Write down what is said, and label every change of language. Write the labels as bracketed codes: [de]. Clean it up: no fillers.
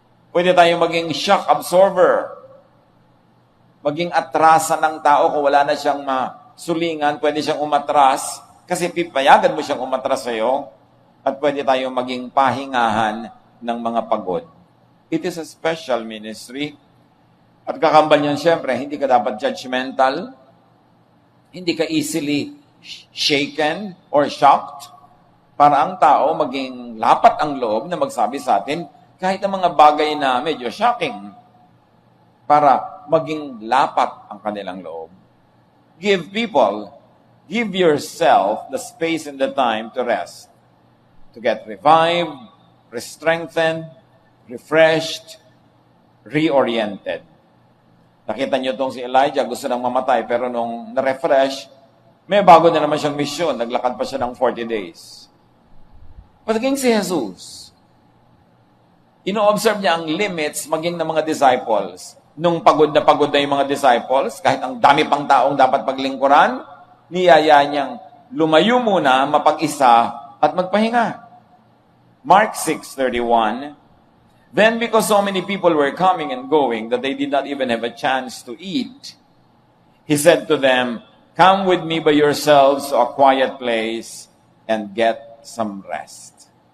[tl] Pwede tayong maging shock absorber. Maging atrasan ng tao kung wala na siyang masulingan, pwede siyang umatras, kasi pipayagan mo siyang umatras sa'yo, at pwede tayong maging pahingahan ng mga pagod. [en] It is a special ministry. [tl] At kakambal niyan, syempre, hindi ka dapat judgmental, hindi ka [en] easily shaken or shocked, [tl] para ang tao maging lapat ang loob na magsabi sa atin, kahit ang mga bagay na medyo shocking, para maging lapat ang kanilang loob. [en] Give yourself the space and the time to rest, to get revived, re-strengthened, refreshed, reoriented. [tl] Nakita niyo itong si Elijah, gusto nang mamatay, pero nung na-refresh, may bago na naman siyang mission, naglakad pa siya ng 40 days. Pagdating si Jesus, ino-observe niya ang limits maging ng mga disciples. Nung pagod na yung mga disciples, kahit ang dami pang taong dapat paglingkuran, niyaya niyang lumayo muna, mapag-isa, at magpahinga. [en] Mark 6:31, then because so many people were coming and going that they did not even have a chance to eat, he said to them, come with me by yourselves to a quiet place and get some rest.